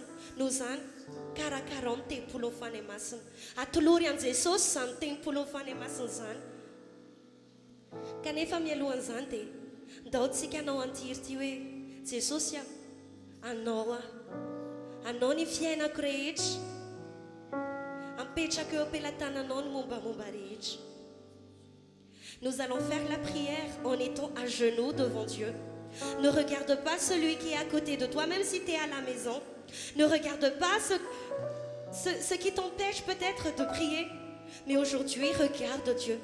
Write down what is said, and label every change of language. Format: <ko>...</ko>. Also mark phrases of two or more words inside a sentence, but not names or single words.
<mg>Noho izany karakarao ny tempolo ny fanahy masina, atolory an' Jesosy izany tempolo ny fanahy masina izany. Kanefa mialohan'izany dia ndaontsika anao antirity hoe Jesosy anao ny fiainako rehetra, apetraka eo am-pelatananao ny mombamomba rehetra.</mg> <fr>Nous allons faire la prière en étant à genoux devant Dieu. Ne regarde pas celui qui est à côté de toi, même si tu es à la maison. Ne regarde pas ce qui t'empêche peut-être de prier. Mais aujourd'hui, regarde Dieu.</fr>